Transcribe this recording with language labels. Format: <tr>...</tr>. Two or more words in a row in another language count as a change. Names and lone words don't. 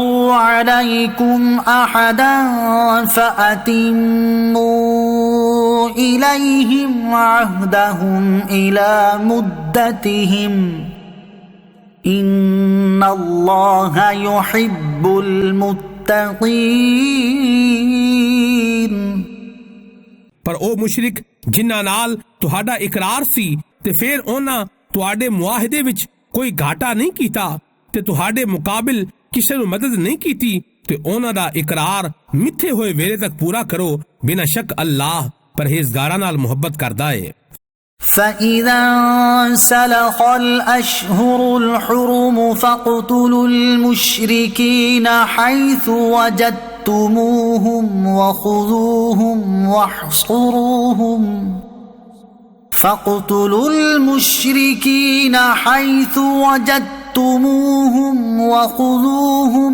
<ar>عليكم أحدا فأتموا إليهم عهدهم إلى مدتهم إن الله يحب المتقين।</ar> <pa>پر او مشرک جنہاں نال تہاڈا اقرار سی تے فیر ਉਹਨਾਂ ਤੁਹਾਡੇ ਮੁਆਹਦੇ ਵਿੱਚ ਕੋਈ ਘਾਟਾ ਨਹੀਂ ਕੀਤਾ ਤੇ ਤੁਹਾਡੇ ਮੁਕਾਬਲ ਕਿਸੇ ਨੂੰ ਮਦਦ ਨਹੀਂ ਕੀਤੀ ਤੇ ਉਹਨਾਂ ਦਾ ਇਕਰਾਰ ਮਿੱਥੇ ਹੋਏ ਵੇਲੇ ਤੱਕ ਪੂਰਾ ਕਰੋ। ਬਿਨਾਂ ਸ਼ੱਕ ਅੱਲਾਹ ਪਰਹੇਜ਼ਗਾਰਾਂ ਨਾਲ ਮੁਹੱਬਤ ਕਰਦਾ ਹੈ।</pa> <ar>فإذا انسلخ الأشهر الحرم فاقتلوا المشركين حيث وجدتموهم وخذوهم واحصروهم فاقتلوا المشركين حيث وجدتموهم وخذوهم</ar>